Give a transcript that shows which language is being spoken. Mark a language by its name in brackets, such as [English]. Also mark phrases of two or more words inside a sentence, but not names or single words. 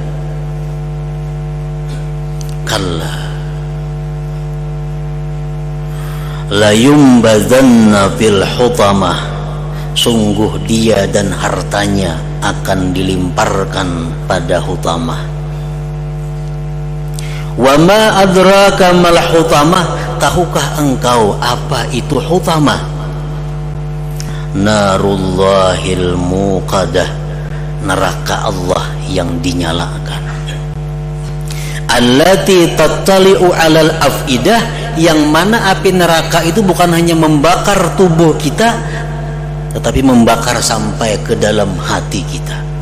[Arabic] كلا لينبذن في الحطمة, [Indonesian] sungguh dia dan hartanya akan dilimparkan pada hutamah. [Arabic] وما أدراك ما الحطمة, [Indonesian] tahukah engkau apa itu hutamah? [Arabic] نار الله الموقدة, [Indonesian] neraka Allah yang dinyalakan. [Arabic] التي تطلع على الأفئدة, [Indonesian] yang mana api neraka itu bukan hanya membakar tubuh kita, tetapi membakar sampai ke dalam hati kita.